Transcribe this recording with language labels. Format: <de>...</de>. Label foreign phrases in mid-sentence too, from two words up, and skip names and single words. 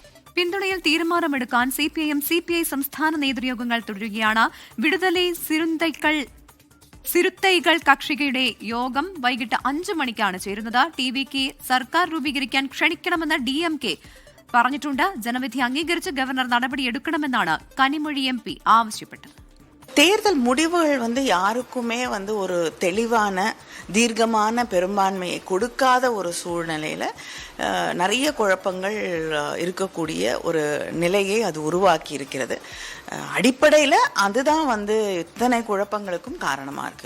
<ml>പിന്തുണയിൽ തീരുമാനമെടുക്കാൻ സിപിഐ സംസ്ഥാന നേതൃയോഗങ്ങൾ തുടരുകയാണ്. വിടുതലൈ സിരുത്തൈകൾ കക്ഷികളുടെ യോഗം വൈകിട്ട് 5 മണിക്കാണ് ചേരുന്നത്. ടി.വി.കെ. സർക്കാർ രൂപീകരിക്കാൻ ക്ഷണിക്കണമെന്ന് DMK പറഞ്ഞിട്ടുണ്ട്. ജനവിധി അംഗീകരിച്ച് ഗവർണർ നടപടിയെടുക്കണമെന്നാണ് കനിമൊഴി MP ആവശ്യപ്പെട്ടത്.</ml> <ta>தேர்தல் முடிவுகள் யாருக்குமே ஒரு தெளிவான தீர்க்கமான பெரும்பான்மையை கொடுக்காத ஒரு சூழ்நிலையில நிறைய குழப்பங்கள் இருக்கக்கூடிய ஒரு நிலையை அது உருவாக்கி இருக்கிறது. அடிப்படையில் அதுதான் இத்தனை குழப்பங்களுக்கும் காரணமா இருக்கு.</ta>